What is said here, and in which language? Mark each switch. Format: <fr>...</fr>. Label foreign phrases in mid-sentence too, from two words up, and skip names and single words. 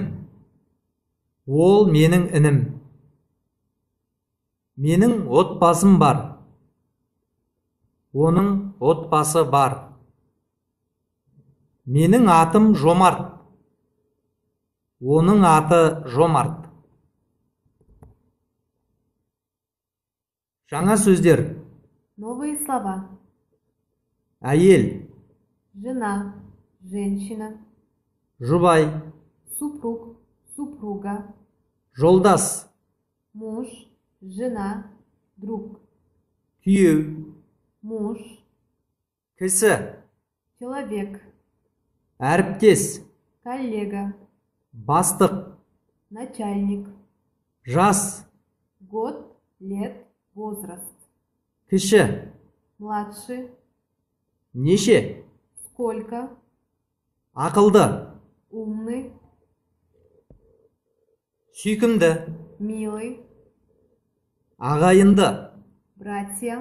<kk>Ол менің інім. Менің отбасым бар. Оның отбасы бар. Менің атым Жомарт. Оның аты Жомарт. Жаңа сөздер.</kk> <ru>Новые слова.</ru> <kk>Әйел.</kk> <ru>Жена, женщина.</ru> <kk>Жұбай.</kk> <ru>Супруг, супруга.</ru> <kk>Жолдас.</kk> <ru>Муж, жена, друг.</ru> <kk>Күйеу.</kk> <ru>Муж.</ru> <kk>Кісі.</kk> <ru>Человек.</ru> <kk>Әріптес.</kk> <ru>Коллега.</ru> <kk>Бастық.</kk> <ru>Начальник.</ru> <kk>Жас.</kk> <ru>Год, лет, возраст.</ru> <kk>Кіші.</kk> <ru>Младший.</ru> <kk>Неше.</kk> <ru>Сколько.</ru> <kk>Ақылды.</kk> <ru>Умный.</ru> <kk>Сүйкімді.</kk> <ru>Милый.</ru> <kk>Ағайынды.</kk> <ru>Братья.</ru>